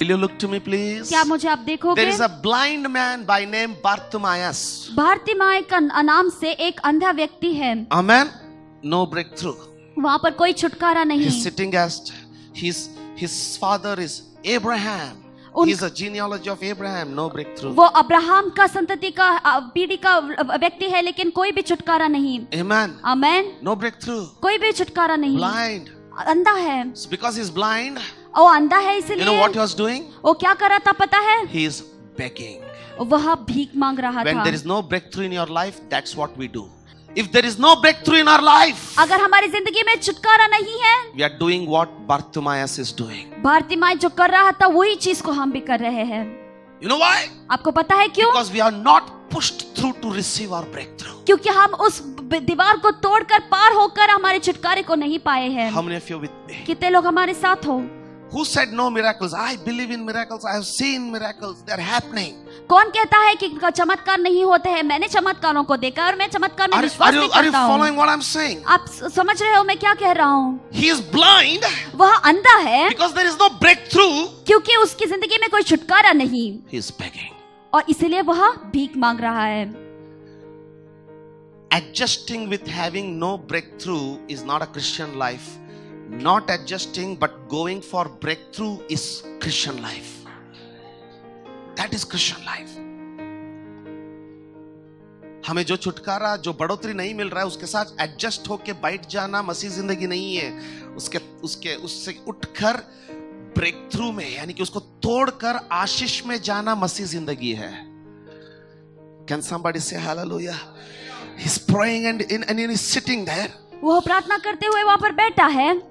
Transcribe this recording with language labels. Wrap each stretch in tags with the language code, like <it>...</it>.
<en>Will you look to me please?</en> <hi>क्या मुझे आप देखोगे?</hi> <en>There is a blind man by name Bartimaeus.</en> <hi>भारतीमाई का नाम से एक अंधा व्यक्ति है।</hi> <en>Amen. No breakthrough.</en> <hi>वहाँ पर कोई छुटकारा नहीं।</hi> <en>He's sitting as his father is Abraham. He's a genealogy of Abraham. No breakthrough.</en> <hi>वो अब्राहम का संतति का पीढ़ी का व्यक्ति है, लेकिन कोई भी छुटकारा नहीं।</hi> <en>Amen.</en> <hi>आमेन।</hi> <en>No breakthrough.</en> <hi>कोई भी छुटकारा नहीं।</hi> <en>Blind.</en> <hi>अंधा है।</hi> <en>Because he's blind.</en> <hi>वो अंधा है</hi> <en>You know</en> <hi>इसलिए</hi> <en>what he was doing?</en> <hi>वो क्या कर रहा था पता है?</hi> <en>He is begging.</en> <hi>वह भीख मांग रहा</hi> <en>When</en> <hi>था।</hi> <en>there is no breakthrough in your life, that's what we do. If there is no breakthrough in our life,</en> <hi>अगर हमारी जिंदगी में छुटकारा नहीं है,</hi> <en>we are doing what Bartimaeus is doing.</en> <hi>भारतीमाई जो कर रहा था वही चीज को हम भी कर रहे हैं।</hi> <en>You know why?</en> <hi>आपको पता है क्यों?</hi> <en>Because we are not pushed through to receive our breakthrough.</en> <hi>क्योंकि हम उस दीवार को तोड़कर पार होकर हमारे छुटकारे को नहीं पाए हैं।</hi> <en>How many of you with me?</en> <hi>कितने लोग हमारे साथ हो?</hi> <en>Who said no miracles? I believe in miracles. I have seen miracles. They are happening.</en> <hi>कौन कहता है कि चमत्कार नहीं होते हैं? मैंने चमत्कारों को देखा और मैं चमत्कार में विश्वास नहीं</hi> <en>Are you</en> <hi>करता हूँ।</hi> <en>following what I'm saying?</en> <hi>आप समझ रहे हो मैं क्या कह रहा हूँ?</hi> <en>He is blind</en> <hi>वह अंधा है</hi> <en>because there is no breakthrough.</en> <hi>क्योंकि उसकी जिंदगी में कोई छुटकारा नहीं,</hi> <en>He is begging.</en> <hi>और इसीलिए वह भीख मांग रहा है।</hi> <en>Adjusting with having no breakthrough is not a Christian life. Not adjusting but going for breakthrough is Christian life. That is Christian life.</en> <hi>हमें जो छुटकारा, जो बढ़ोतरी नहीं मिल रहा है, उसके साथ एडजस्ट होके बैठ जाना मसीह जिंदगी नहीं है। उससे उठकर ब्रेक थ्रू में, यानी कि उसको तोड़कर आशीष में जाना मसीह जिंदगी है।</hi> <en>Can somebody say hallelujah? He's praying and he's sitting there.</en> <hi>वो प्रार्थना करते हुए वहां पर बैठा है।</hi>